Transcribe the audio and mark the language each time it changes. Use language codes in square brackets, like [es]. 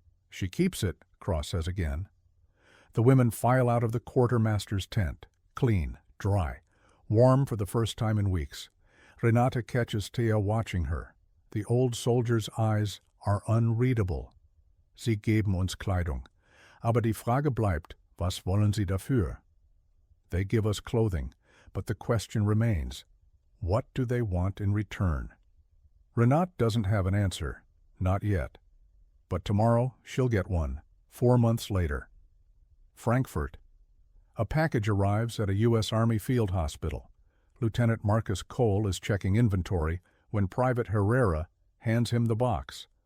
[en] She keeps it, Cross says again. The women file out of the quartermaster's tent, clean, dry, warm for the first time in weeks. Renate catches Thea watching her. The old soldier's eyes are unreadable. [de] Sie geben uns Kleidung. Aber die Frage bleibt, was wollen Sie dafür? [en] They give us clothing, but the question remains, what do they want in return? Renate doesn't have an answer, not yet. But tomorrow she'll get one, 4 months later. Frankfurt. A package arrives at a U.S. Army field hospital. Lieutenant Marcus Cole is checking inventory when Private Herrera hands him the box.